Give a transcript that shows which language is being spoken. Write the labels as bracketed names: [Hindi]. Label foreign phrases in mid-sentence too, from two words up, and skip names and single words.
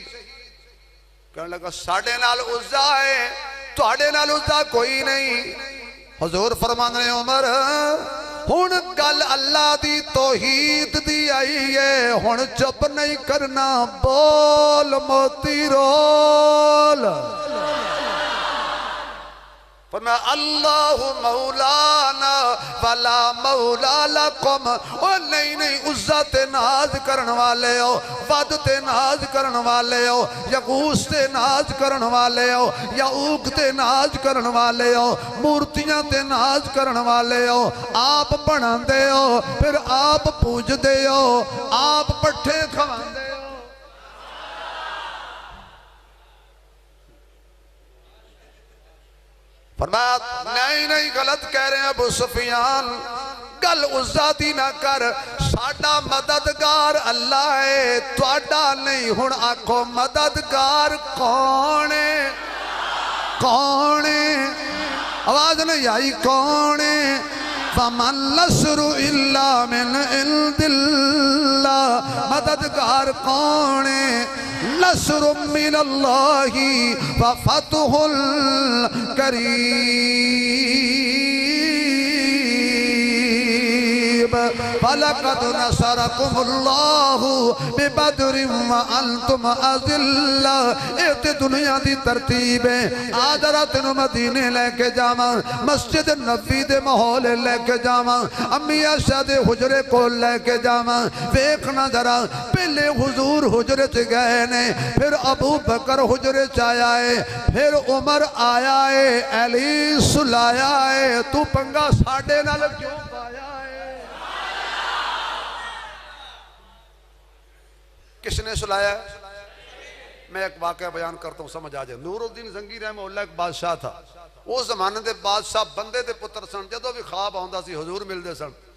[Punjabi] کہنے لگا ساڈے نال عزیٰ ہے تہاڈے نال عزیٰ کوئی نہیں. حضور فرماندے نے عمر ہُݨ گل اللہ دی توحید دی آئی ہے ہُݨ چپ نہیں کرنا بول موتی رول. [Arabic] फरमाया الله مولانا ولا مولى لكم. [Punjabi] او نہیں نہیں عزیٰ تے ناز کرن والے ہو ود تے ناز کرن والے ہو یغوث تے ناز کرن والے ہو یعوق تے ناز کرن والے ہو مورتیاں تے ناز کرن والے ہو. آپ بناندے ہو فیر آپ پوجدے ہو آپ پٹھے کھواندے ہو. فرمایا نہیں نہیں غلط کہہ رہے ہیں ابو سفیان گل عزیٰ دی نہ کر ساڈا مددگار اللہ ہے تہاڈا نہیں. ہُݨ آکھو مددگار کون ہے کون ہے آواز نہیں آئی کون ہے. [Arabic] فما النصر إلا من عند الله [Punjabi] مددگار کون ہے [Arabic] نصر من الله وفتح قريب. فلقد نصركم الله ببدر وأنتم أذلة. [Punjabi] ایتھے دنیا دی ترتیب ہے اج رات نوں مدینے لے کے جاواں مسجد نبوی دے ماحول لے کے جاواں امی عائشہ دے حجرے کو لے کے جاواں. ویکھنا ذرا پہلے حضور حجرے چ گئے نے فیر ابو بکر حجرے چ آیا ہے فیر عمر آیا ہے علی سلایا ہے تو پنگا ساڈے نال کیوں پایا ہے. [Urdu] کس نے سلایا? میں ایک واقعہ بیان کرتا ہوں سمجھ آ جائے. نورالدین زنگی رحمۃ اللہ ایک بادشاہ تھا۔ اس زمانے کے بادشاہ بندے کے پتر سن جو بھی خواب آتا سی حضور ملتے سن.